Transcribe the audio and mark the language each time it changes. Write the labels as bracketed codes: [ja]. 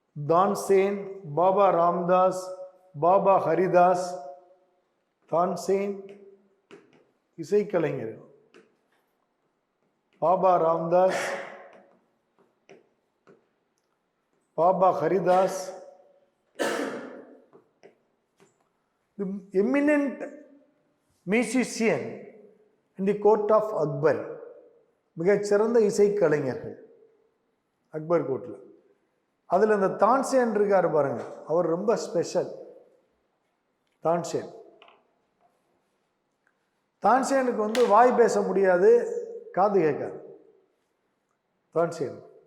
[ta] தான்சேன், பாபா ராம்தாஸ், பாபா ஹரிதாஸ். தான்சேன் இசைக்கலைஞர்கள், Baba Ramdas, Baba Haridas. [en] The eminent musician in the court of Akbar. [ta] மிகச்சிறந்த இசைக்கலைஞர்கள் அக்பர் கோர்ட்டில். அதில் இந்த தான்சேன் இருக்கார் பாருங்க, அவர் ரொம்ப ஸ்பெஷல். தான்சேனுக்கு வாய் பேச முடியாது, காது கேட்காது தான்சேன்.